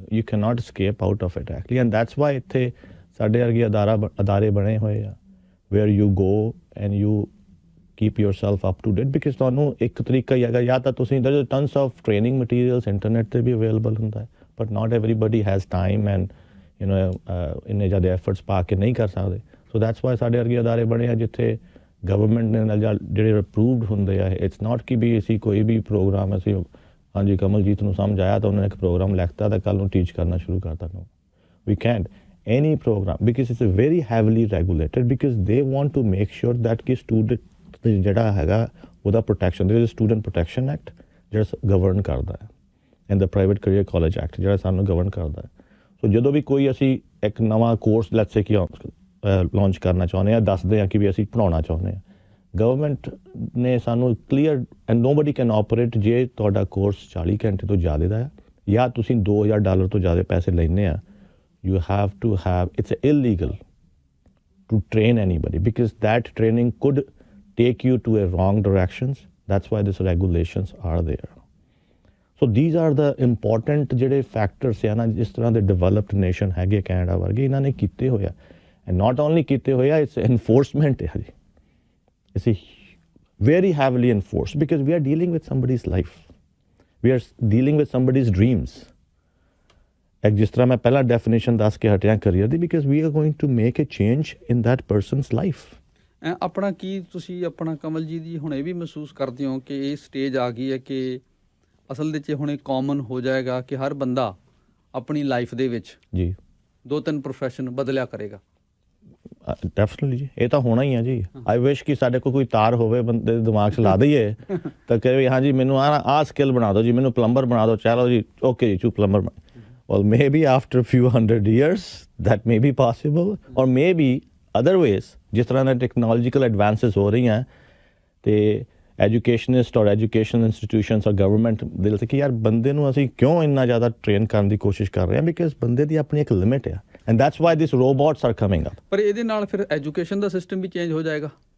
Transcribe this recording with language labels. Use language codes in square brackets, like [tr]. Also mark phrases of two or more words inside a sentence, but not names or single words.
[en] You can not escape out of it actually, and that's why [pa] ਇੱਥੇ ਸਾਡੇ ਵਰਗੇ ਅਦਾਰੇ ਬਣੇ ਹੋਏ ਆ, [en] where you go and you keep yourself up to date, because [pa] ਤੁਹਾਨੂੰ ਇੱਕ ਤਰੀਕਾ ਹੀ ਹੈਗਾ, ਜਾਂ ਤਾਂ ਤੁਸੀਂ [en] tons of training materials internet [pa] 'ਤੇ ਵੀ ਅਵੇਲੇਬਲ ਹੁੰਦਾ ਹੈ, [en] but not everybody has time and [pa] ਇੰਨੇ ਜ਼ਿਆਦਾ ਐਫਰਟਸ ਪਾ ਕੇ ਨਹੀਂ ਕਰ ਸਕਦੇ। [en] So that's why [pa] ਸਾਡੇ ਵਰਗੇ ਅਦਾਰੇ ਬਣੇ ਆ ਜਿੱਥੇ ਗਵਰਨਮੈਂਟ ਨੇ ਨਾਲ ਜਿਹੜੇ ਅਪਰੂਵਡ ਹੁੰਦੇ ਆ। [en] It's not [pa] ਕਿ ਵੀ ਅਸੀਂ ਕੋਈ ਵੀ ਪ੍ਰੋਗਰਾਮ ਅਸੀਂ ਹਾਂਜੀ ਕਮਲਜੀਤ ਨੂੰ ਸਮਝ ਆਇਆ ਤਾਂ ਉਹਨਾਂ ਨੇ ਇੱਕ ਪ੍ਰੋਗਰਾਮ ਲਿਖਤਾ ਤਾਂ ਕੱਲ੍ਹ ਨੂੰ ਟੀਚ ਕਰਨਾ ਸ਼ੁਰੂ ਕਰਤਾ। [en] No, we can't any program because it's a very heavily regulated, because they want to make sure that [pa] ਕਿ student ਜਿਹੜਾ ਹੈਗਾ ਉਹਦਾ [en] protection, there is a student protection act [pa] ਜਿਹੜਾ govern ਕਰਦਾ ਹੈ, [en] and the private career college act [pa] ਜਿਹੜਾ ਸਾਨੂੰ govern ਕਰਦਾ ਹੈ। ਸੋ ਜਦੋਂ ਵੀ ਕੋਈ ਅਸੀਂ ਇੱਕ ਨਵਾਂ ਕੋਰਸ [en] let's say [pa] ਕਿ ਲਾਂਚ ਕਰਨਾ ਚਾਹੁੰਦੇ ਹਾਂ, ਦੱਸਦੇ ਹਾਂ ਕਿ ਵੀ ਅਸੀਂ ਪੜ੍ਹਾਉਣਾ ਚਾਹੁੰਦੇ ਹਾਂ, ਗਵਰਨਮੈਂਟ ਨੇ ਸਾਨੂੰ [en] clear and nobody can operate [pa] ਜੇ ਤੁਹਾਡਾ ਕੋਰਸ 40 ਘੰਟੇ ਤੋਂ ਜ਼ਿਆਦਾ ਦਾ ਹੈ ਜਾਂ ਤੁਸੀਂ $2,000 ਤੋਂ ਜ਼ਿਆਦਾ ਪੈਸੇ ਲੈਂਦੇ ਆ, [en] you have to have, it's illegal to train anybody because that training could take you to a wrong directions. That's why these regulations are there. So these are the important [pa] ਜਿਹੜੇ factors ਹੈ ਨਾ, ਜਿਸ ਤਰ੍ਹਾਂ ਦੇ [en] developed nation [pa] ਹੈਗੇ ਕੈਨੇਡਾ ਵਰਗੇ, ਇਹਨਾਂ ਨੇ ਕੀਤੇ ਹੋਇਆ, [en] and not only [pa] ਕੀਤੇ ਹੋਇਆ, [en] it's enforcement [pa] ਹੈ ਜੀ, [en] it's very heavily enforced because we are dealing with somebody's life, we are dealing with somebody's dreams. [pa] ਇੱਕ ਜਿਸ ਤਰ੍ਹਾਂ ਮੈਂ ਪਹਿਲਾਂ ਡੈਫੀਨੇਸ਼ਨ ਦੱਸ ਕੇ ਹਟਿਆ ਕਰੀਅਰ ਦੀ, [en] because we are going to make a change in that person's life. [pa] ਆਪਣਾ ਕੀ ਤੁਸੀਂ ਆਪਣਾ ਕਮਲਜੀਤ ਜੀ ਹੁਣ ਇਹ ਵੀ ਮਹਿਸੂਸ ਕਰਦੇ ਹੋ ਕਿ ਇਹ ਸਟੇਜ ਆ ਗਈ ਹੈ ਕਿ ਅਸਲ ਦੇ 'ਚ ਹੁਣ ਇਹ ਕਾਮਨ ਹੋ ਜਾਏਗਾ ਕਿ ਹਰ ਬੰਦਾ ਆਪਣੀ ਲਾਈਫ ਦੇ ਵਿੱਚ ਜੀ 2-3 ਪ੍ਰੋਫੈਸ਼ਨ ਬਦਲਿਆ ਕਰੇਗਾ? ਡੈਫੀਨਿਟਲੀ ਜੀ, ਇਹ ਤਾਂ ਹੋਣਾ ਹੀ ਆ ਜੀ। [en] I wish [pa] ਕਿ ਸਾਡੇ ਕੋਲ ਕੋਈ ਤਾਰ ਹੋਵੇ ਬੰਦੇ ਦੇ ਦਿਮਾਗ 'ਚ ਲਾ ਦਈਏ ਤਾਂ ਕਹੇ ਹਾਂ ਜੀ ਮੈਨੂੰ ਆਹ ਸਕਿੱਲ ਬਣਾ ਦਿਓ ਜੀ, ਮੈਨੂੰ ਪਲੰਬਰ ਬਣਾ ਦਿਓ, ਚਲੋ ਜੀ ਓਕੇ ਜੀ, ਪਲੰਬਰ। [en] Well, maybe after a few hundred years that may be possible, or maybe other ways, [pa] ਜਿਸ ਤਰ੍ਹਾਂ ਦੇ [en] technological advances [pa] ਹੋ ਰਹੀਆਂ ਤੇ ਐਜੂਕੇਸ਼ਨਿਸਟ ਔਰ [en] education institutions [pa] ਔਰ ਗਵਰਨਮੈਂਟ ਦਿਲ ਤੇ ਕਿ ਯਾਰ ਬੰਦੇ ਨੂੰ ਅਸੀਂ ਕਿਉਂ ਇੰਨਾ ਜ਼ਿਆਦਾ ਟ੍ਰੇਨ ਕਰਨ ਦੀ ਕੋਸ਼ਿਸ਼ ਕਰ ਰਹੇ ਹਾਂ, ਬਿਕਾਜ਼ ਬੰਦੇ ਦੀ ਆਪਣੀ ਇੱਕ ਲਿਮਿਟ ਹੈ, [en] and that's why this robots are coming up. [pa] ਪਰ ਇਹਦੇ ਨਾਲ ਫਿਰ ਐਜੂਕੇਸ਼ਨ ਦਾ ਸਿਸਟਮ ਵੀ ਚੇਂਜ ਹੋ ਜਾਏਗਾ।